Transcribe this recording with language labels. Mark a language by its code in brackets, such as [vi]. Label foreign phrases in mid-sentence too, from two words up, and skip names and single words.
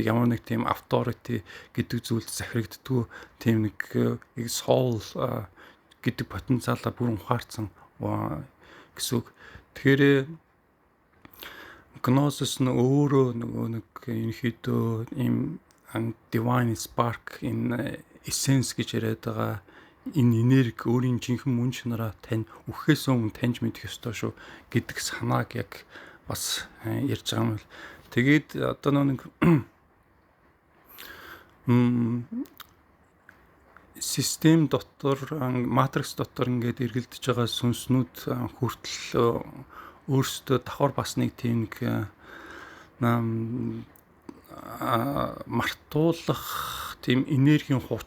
[mn] Ямар нэг тийм authority гэдэг зүйлд захирагддгүй тийм нэг soul гэдэг потенциалаа бүрэн ухаарсан гэсэн үг. Тэгэхээр гносис нь өөрөө нөгөө нэг ерөнхийдөө ийм [en] divine spark in essence [mn] гэж яриад байгаа энэ энерги өөрийн жинхэнэ мөн чанараа үхээс өмнө таньж мэдэх ёстой шүү гэдэг санааг яг бас ярьж байгаа юм л. Тэгээд одоо нэг систем дотор матрикс дотор ингээд эргэлдэж байгаа сүнснүүд хүртэл өөрсдөө давхар бас нэг тийм нэг мартуулах тийм энергийн